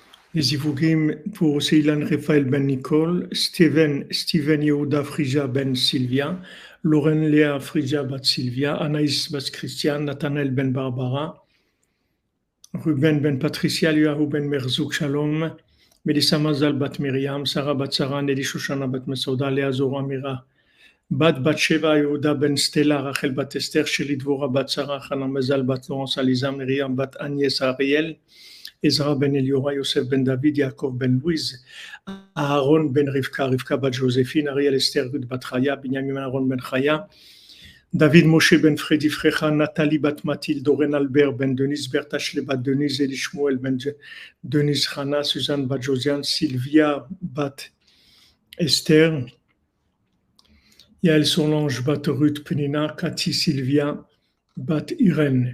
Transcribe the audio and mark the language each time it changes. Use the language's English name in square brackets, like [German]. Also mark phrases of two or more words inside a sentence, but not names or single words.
[French] Les Ivougim pour Ceylan Raphaël Ben Nicole, Steven Yehuda Frija Ben Sylvia, Lauren Léa Frija Bat Sylvia, Anaïs Bat Christian, Nathanaël Ben Barbara, Ruben Ben Patricia, Liahu Ben Merzouk Shalom, Melissa Mazal Bat Miriam, Sarah Bat Sarah, Nelly Shoshana Bat Mesouda, Léa Zora Mira, Bat Sheva Yehuda Ben Stella, Rachel Bat Esther, Sheli Dvora Bat Sarah, Hana Mazal Bat Laurence Aliza, Miriam Bat Agnès Ariel, Ezra ben Eliora, Yosef ben David, Yaakov ben Louise, Aaron ben Rivka, Rivka bat Joséphine, Ariel Esther bat Chaya, Binyamin Aaron ben Chaya, David Moshe ben Freddy Frecha, Nathalie bat Mathilde, Oren Albert ben Denise, Bertha Shle bat Denise, Eli Shmuel ben Denise Chana, Suzanne bat Josiane, Sylvia bat Esther, Yael Solange bat Ruth Penina, Cathy Sylvia bat Irène.